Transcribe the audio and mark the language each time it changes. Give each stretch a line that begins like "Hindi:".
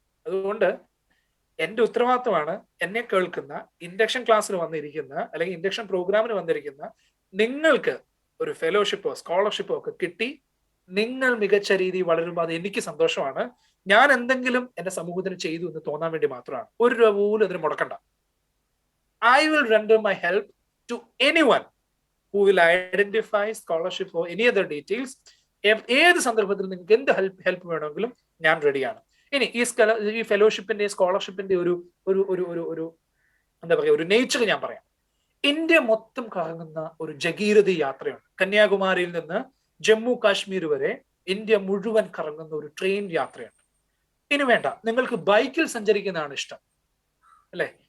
Malayalam: അതുകൊണ്ട് എന്റെ ഉത്തരവാദിത്വമാണ് എന്നെ കേൾക്കുന്ന, ഇൻഡക്ഷൻ ക്ലാസ്സിന് വന്നിരിക്കുന്ന, അല്ലെങ്കിൽ ഇൻഡക്ഷൻ പ്രോഗ്രാമിന് വന്നിരിക്കുന്ന നിങ്ങൾക്ക് ഒരു ഫെലോഷിപ്പോ സ്കോളർഷിപ്പോ ഒക്കെ കിട്ടി നിങ്ങൾ മികച്ച രീതിയിൽ വളരുമ്പോൾ അത് എനിക്ക് സന്തോഷമാണ്. ഞാൻ എന്തെങ്കിലും എന്റെ സമൂഹത്തിന് ചെയ്തു എന്ന് തോന്നാൻ വേണ്ടി മാത്രമാണ്. 1 രൂപ പോലും അതിന് മുടക്കണ്ട.
English: I will render my help to anyone who will identify scholarship or any other details.
Malayalam: ഏത് സന്ദർഭത്തിൽ നിങ്ങൾക്ക് എന്ത് ഹെൽപ്പ് വേണമെങ്കിലും ഞാൻ റെഡിയാണ്. ഇനി ഈ ഫെലോഷിപ്പിന്റെ സ്കോളർഷിപ്പിന്റെ ഒരു ഒരു ഒരു ഒരു ഒരു എന്താ പറയുക ഒരു നേച്ചർ ഞാൻ പറയാം. ഇന്ത്യ മൊത്തം കറങ്ങുന്ന ഒരു ജഗീരഥി യാത്രയുണ്ട്. കന്യാകുമാരിയിൽ നിന്ന് ജമ്മു കാശ്മീർ വരെ ഇന്ത്യ മുഴുവൻ കറങ്ങുന്ന ഒരു ട്രെയിൻ യാത്രയുണ്ട്. ഇനി വേണ്ട, നിങ്ങൾക്ക് ബൈക്കിൽ സഞ്ചരിക്കുന്നതാണ് ഇഷ്ടം അല്ലെ?